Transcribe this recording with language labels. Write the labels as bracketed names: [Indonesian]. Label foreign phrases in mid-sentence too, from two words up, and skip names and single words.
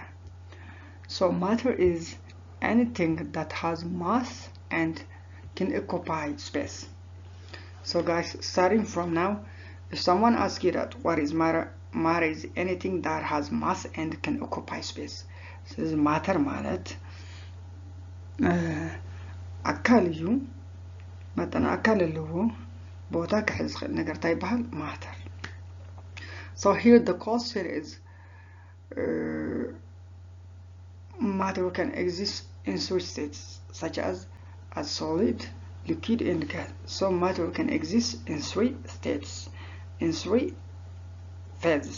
[English] So matter is anything that has mass and can occupy space. So guys, starting from now, if someone asks you that what is matter, matter is anything that has mass and can occupy space. This is matter [Tigrinya] ማለት አካል እዩ መጠን አካል ኣለዎ ቦታ ክሕዝ ዝኽእል ነገር እንታይ ይበሃል matter. [English] So here the question is matter can exist in three states such as solid, liquid and gas. So matter can exist in three states, in three phases.